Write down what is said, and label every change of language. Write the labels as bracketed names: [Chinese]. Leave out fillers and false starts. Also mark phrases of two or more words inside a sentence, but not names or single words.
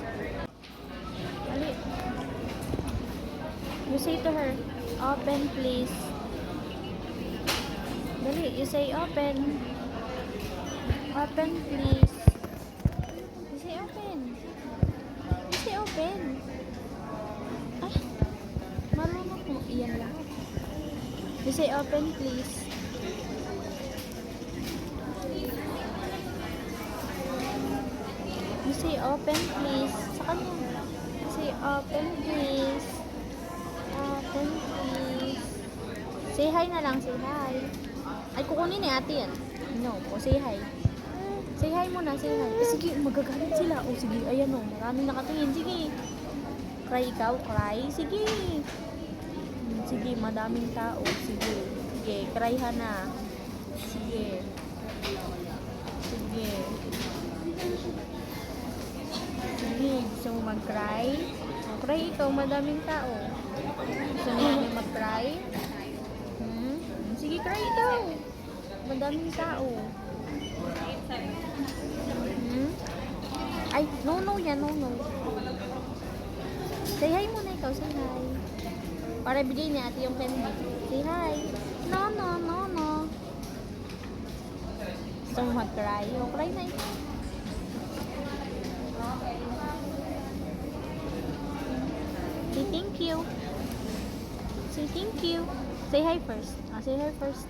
[Filipino] Ali. [English] You say to her, open please. Dali, you say open. Open please. You say open. You say open. [Filipino] Ah, marunong mo. Iyan lang. [English] You say open please. You say open please. [Filipino] Sa kanya. [English] You say open please. Open please. Say hi [Filipino] na lang. [English] Say hi. [Filipino] Ay, kukunin ni ate yan. [English] No. O, say hi. Say hi [Filipino] muna. [English] Say hi. [Filipino] Sige, magagalit sila. O, sige. Ayan o. Maraming nakatingin. Sige. Cry ikaw. Cry. Sige. Sige, madaming tao. Sige. Sige. Cry ha na. Sige. Sige. Sige. Gusto mo mag-cry? O, cry ikaw. Madaming tao. Gusto niya niya mag-cry? Sige, cry ikaw. Madaming tao. Ay, no yan, no. [English] Say hi [Filipino] muna ikaw, [English] say hi. [Filipino] Para bigay ni ate yung candy. [English] Say hi. [Filipino] No. Gusto mo mag-cry? O, cry na ikaw. [English] Say thank you. Say thank you. Say hi first. Say hi first.